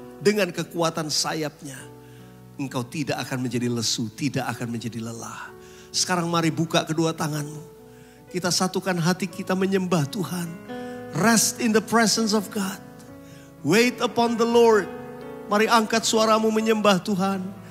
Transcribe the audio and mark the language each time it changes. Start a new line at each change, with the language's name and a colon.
Indonesian: Dengan kekuatan sayapnya, engkau tidak akan menjadi lesu, tidak akan menjadi lelah. Sekarang mari buka kedua tanganmu. Kita satukan hati kita menyembah Tuhan.
English: Rest in the presence of God. Wait upon the Lord.
Indonesian: Mari angkat suaramu menyembah Tuhan.